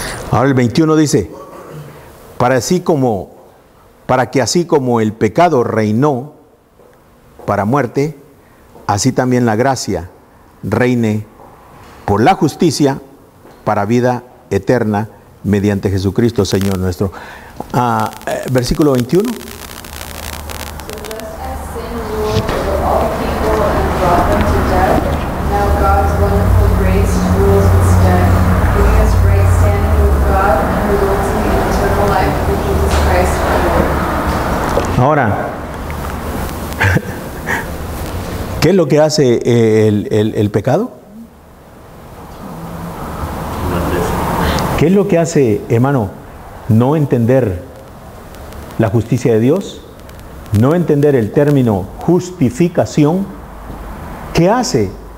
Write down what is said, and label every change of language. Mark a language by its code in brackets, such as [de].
[es] Ahora el 21 dice, para que así como el pecado reinó para muerte, así también la gracia reine por la justicia para vida eterna mediante Jesucristo Señor nuestro. Versículo 21. [en] So just as sin ruled over all people and brought them to death, now God's wonderful grace rules instead, giving us right standing with God and resulting in eternal life through Jesus Christ our Lord. [es] Ahora, ¿qué es lo que hace el pecado? ¿Qué es lo que hace, hermano? No entender la justicia de Dios, no entender el término justificación. ¿Qué hace?